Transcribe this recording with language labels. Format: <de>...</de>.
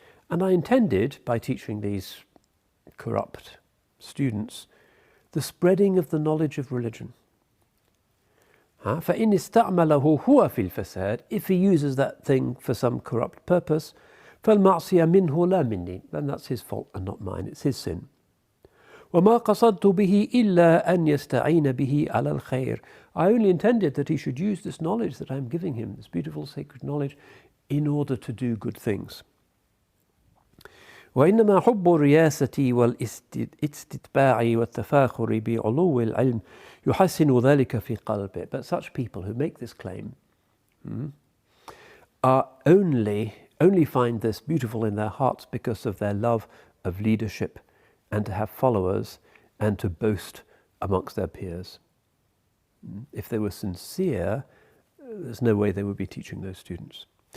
<en>And I intended, by teaching these corrupt students, the spreading of the knowledge of religion.</en> <ar>فإن استعمله هو في الفساد,</ar> <en>if he uses that thing for some corrupt purpose,</en> <ar>فالمعصية منه لا مني,</ar> <en>then that's his fault and not mine, it's his sin.</en> <ar>وما قصدت به إلا أن يستعين به على الخير.</ar> <en>I only intended that he should use this knowledge that I'm giving him, this beautiful sacred knowledge, in order to do good things.</en> <ar>وإنما حب الرياسة والاستتباع والتفاخر بعلو العلم يحسن ذلك في قلبه.</ar> <en>But such people who make this claim are only find this beautiful in their hearts because of their love of leadership and to have followers and to boast amongst their peers. If they were sincere, there's no way they would be teaching those students.</en>